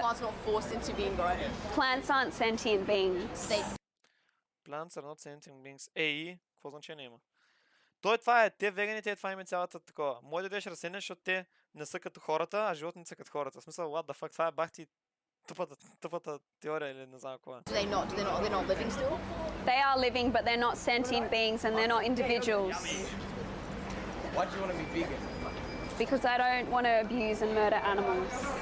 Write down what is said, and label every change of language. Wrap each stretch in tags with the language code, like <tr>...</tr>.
<en>plants not forced into being grown? Plants aren't sentient beings. They Plants are not sentient beings.</en> <bg>Ей, какво значение има? Той това е, те веганите, това им е цялата такова. Може да дадеш разсене, защото те не са като хората, а животните са като хората. В смисъл,</bg> <en>what the fuck,</en> <bg>това е бахти тъпата теория или не знам какво е.</bg> <en>do they not? They're not living still. They are living, but they're not sentient beings and they're not individuals. Why do you want to be vegan? Because I don't want to abuse and murder animals.</en>